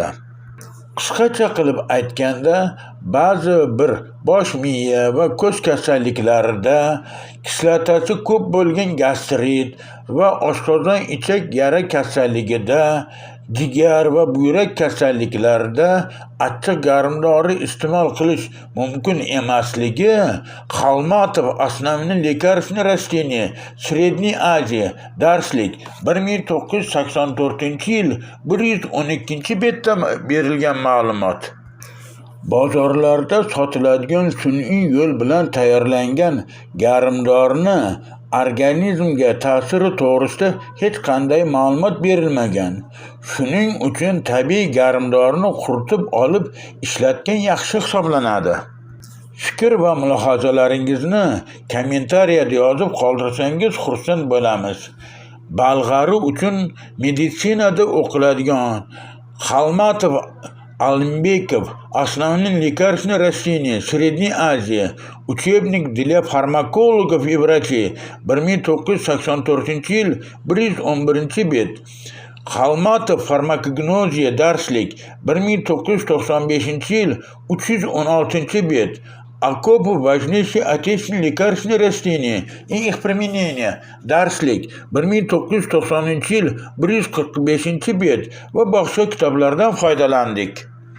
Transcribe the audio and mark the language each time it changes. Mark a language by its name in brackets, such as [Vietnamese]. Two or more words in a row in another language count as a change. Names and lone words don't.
[Uzbek] Qisqacha qilib aytganda, ba'zi bir bosh miya va ko'z kasalliklarida kislotasi ko'p bo'lgan gastrit va oshqozon ichak yara kasalligida, jigar va buyrak kasalliklarida achchiq garmdori iste'mol qilish mumkin emasligi Xolmatov основные лекарственные растения Sredney Aziya darslik 1984-yil 112-betda berilgan ma'lumot. Bozorlarda sotiladigan sun'iy yo'l bilan tayyorlangan garmdorni organizmga ta'siri to'g'risida hech qanday ma'lumot berilmagan. Shuning uchun tabiiy garmdorni quritib olib ishlatgan yaxshi hisoblanadi. Fikr va mulohazalaringizni kommentariyada yozib qoldirsangiz xursand bo'lamiz. Balg'ari uchun meditsinada o'qiladigan Xolmatov Alimbekov основные лекарственные растения Sredney Aziya Учебник для фармакологов и врачей 1984-yil 111-bet. Xolmatov farmakognoziya darslik 1995-yil 316-bet. Akopov важнейшие отечественные лекарственные растения и их применение darslik 1990-yil 145-bet va boshqa kitoblardan foydalandik.